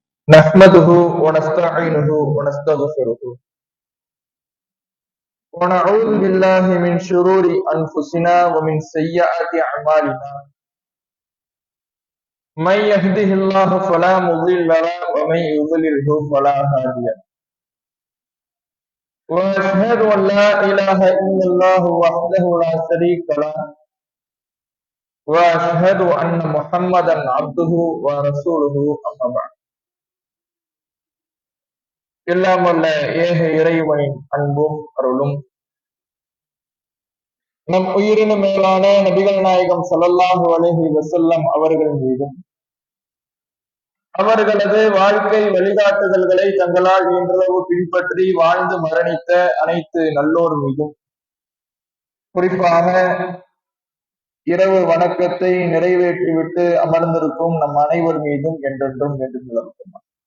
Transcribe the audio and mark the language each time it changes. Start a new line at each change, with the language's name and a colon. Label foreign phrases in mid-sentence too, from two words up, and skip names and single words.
Arabic: نحمده ونستعينه ونستغفره ونعوذ بالله من شرور أنفسنا ومن سيئات أعمالنا من يهده الله فلا مضل له ومن يضلله فلا هادي له وأشهد أن لا إله إلا الله وحده لا شريك له وأشهد أن محمدا عبده ورسوله أما بعد
Tamil: எல்லாம் வல்ல ஏக இறைவனின் அன்பும் அருளும் நம் உயிரின மேலான நபிகள் நாயகம்
Arabic: صلى الله عليه وسلم
Tamil: அவர்கள் மீதும் அவர்களது வாழ்க்கை வழிகாட்டுதல்களை தங்களால் இன்றளவு பின்பற்றி வாழ்ந்து மரணித்த அனைத்து நல்லோர் மீதும் குறிப்பாக இரவு வணக்கத்தை நிறைவேற்றிவிட்டு அமர்ந்திருக்கும் நம் அனைவர் மீதும் என்றென்றும் என்று நிலவுகிறார்.